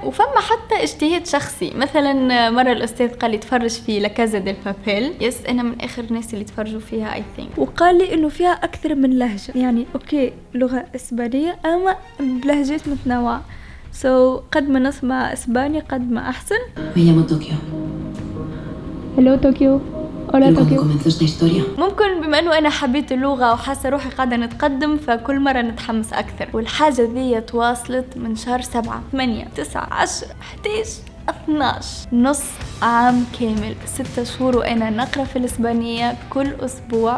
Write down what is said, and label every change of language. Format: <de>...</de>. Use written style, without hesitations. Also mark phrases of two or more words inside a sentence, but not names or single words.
<ar>وفما حتى اجتهاد شخصي، مثلا مرة الأستاذ قال لي تفرج في لا كازا ديل بابيل، يس أنا من آخر الناس اللي تفرجوا فيها</ar> <en>I think،</en> <ar>وقال لي إنه فيها أكثر من لهجة، يعني أوكي لغة إسبانية أما بلهجات متنوعة. قد ما نسمع إسباني قد ما أحسن.</ar> <es>Me llamo Tokio.</es> <en>Hello Tokyo.</en> <es>Cuando comenzó esta historia.</es> <ar>ممكن بما انه انا حبيت اللغة وحاسة روحي قاعدة نتقدم فكل مرة نتحمس اكثر، والحاجة ذي تواصلت من شهر 7 8 9 10 11 12 نص عام كامل، 6 شهور وانا نقرأ في الاسبانية كل اسبوع.</ar>